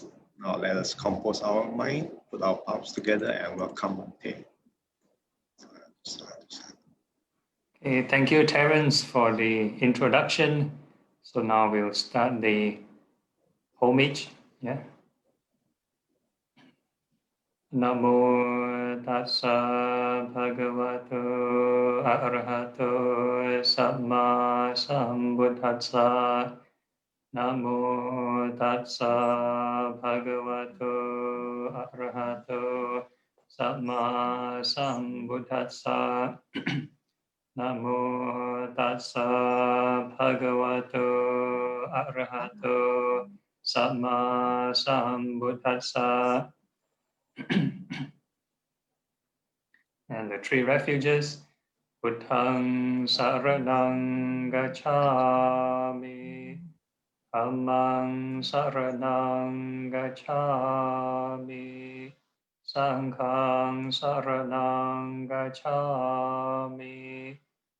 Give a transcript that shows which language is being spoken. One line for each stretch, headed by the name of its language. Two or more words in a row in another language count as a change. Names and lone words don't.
English: Now let us compose our mind, put our palms together and welcome Bhante. Okay, thank you, Terence, for the introduction. So now we'll start the homage. Yeah.
Pali: Namo tassa bhagavato arahato samma sambuddhassa. Namo tassa bhagavato arahato samma sambuddhassa. Namo tassa bhagavato arahato samma sambuddhassa.
English: And the 3 refuges,
Pali: Buddhaṃ saraṇaṃ gacchāmi, Dhammaṃ saraṇaṃ gacchāmi, Saṅghāṃ saraṇaṃ gacchāmi.